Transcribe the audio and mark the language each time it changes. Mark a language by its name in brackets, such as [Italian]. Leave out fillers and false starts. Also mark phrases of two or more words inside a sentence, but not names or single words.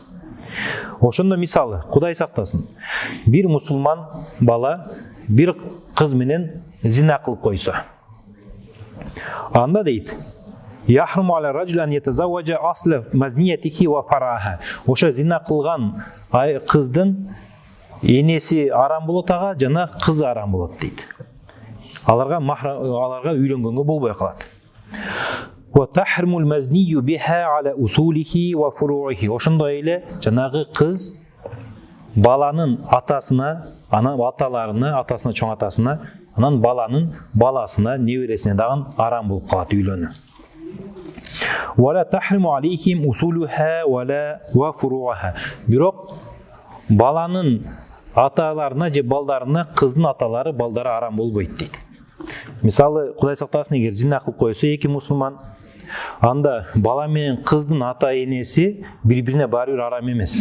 [Kyrgyz] Ошондо мисалы, Кудай сактасын, бир мусулман бала бир кыз менен зина кылып койсо, анда дейт: [Arabic] "يحرم على الرجل أن يتزوج أصل مزنيته وفرعها". [Kyrgyz] Ошо зина кылган кыздын энеси арам болот ага, жана кызы арам болот дейт. Аларга үйлөнгөнгө болбой калат. [Arabic] وتحريم المزني بها على أصوله وفروعه. [Kyrgyz] Ошондой эле жанагы кыз баланын атасына, анан аталарына, атасына, чоң атасына, анан баланын баласына, небересине дагы арам болуп калат үйлөнүү. [Arabic] ولا تحرم عليهم أصولها وفروعها. [Kyrgyz] Бирок баланын аталарына же балдарына кыздын аталары, балдары арам болбойт дейт. Мисалы, Кудай сактасын, эгер зина кылып койсо эки мусулман, анда бала менен кыздын ата энеси бири-бирине баары бир арам эмес.